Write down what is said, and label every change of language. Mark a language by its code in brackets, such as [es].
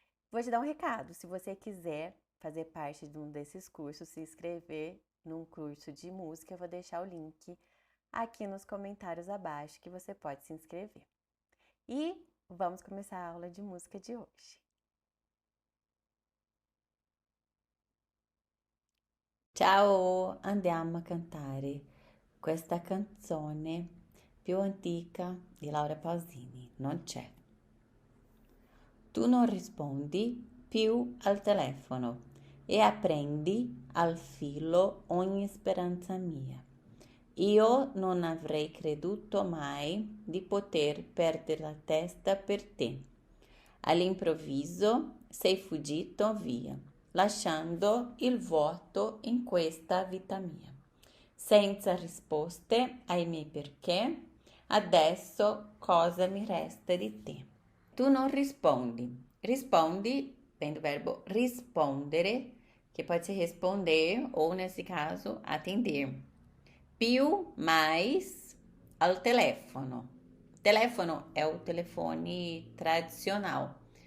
[pt] Vou te dar um recado: se você quiser fazer parte de um desses cursos, se inscrever num curso de música, eu vou deixar o link aqui nos comentários abaixo que você pode se inscrever. E vamos começar a aula de música de hoje. [it] Ciao, andiamo a cantare questa canzone più antica di Laura Pausini, Non c'è. Tu non rispondi più al telefono e apprendi al filo ogni speranza mia. Io non avrei creduto mai di poter perdere la testa per te. All'improvviso sei fuggito via, lasciando il vuoto in questa vita mia. Senza risposte ai miei perché, adesso cosa mi resta di te? Tu non rispondi. [pt] Rispondi vem do verbo rispondere, que pode ser responder ou, nesse caso, atender. [it] Più [pt] mais [it] al telefono. [pt] Telefono é o telefone tradicional.